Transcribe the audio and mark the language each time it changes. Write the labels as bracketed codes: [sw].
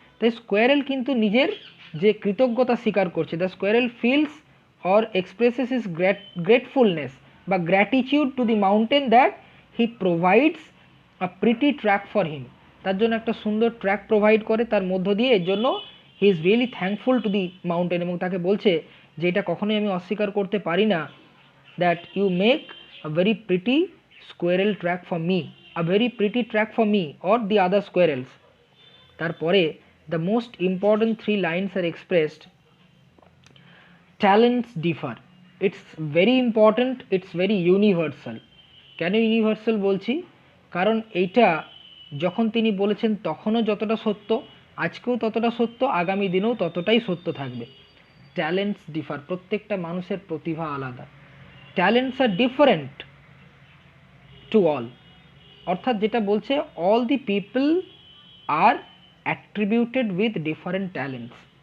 [bn] তাই স্কোয়ারেল কিন্তু নিজের যে কৃতজ্ঞতা স্বীকার করছে, [en] the squirrel feels or expresses is gratefulness বা gratitude to the mountain that he provides a pretty track for him, [bn] তার জন্য একটা সুন্দর ট্র্যাক প্রোভাইড করে তার মধ্য দিয়ে। এর জন্য [en] he is really thankful to the mountain, [bn] এবং তাকে বলছে যে এটা কখনোই আমি অস্বীকার করতে পারি না, [en] That you make a very pretty squirrel track for me. a very pretty track for me or the other squirrels. [bn] তারপরে [en] the most important 3 lines are expressed. Talents differ. It's very important, it's very universal. [bn] কেন universal বলছি? কারণ এইটা যখন তিনি বলেছেন তখনও যতটা সত্য, আজকেও ততটা সত্য, আগামী দিনেও ততটাই সত্য থাকবে। [en] talents differ, [bn] প্রত্যেকটা মানুষের প্রতিভা আলাদা। [en] talents are different to all, [bn] অর্থাৎ যেটা বলছে [en] All the people are attributed with different talents.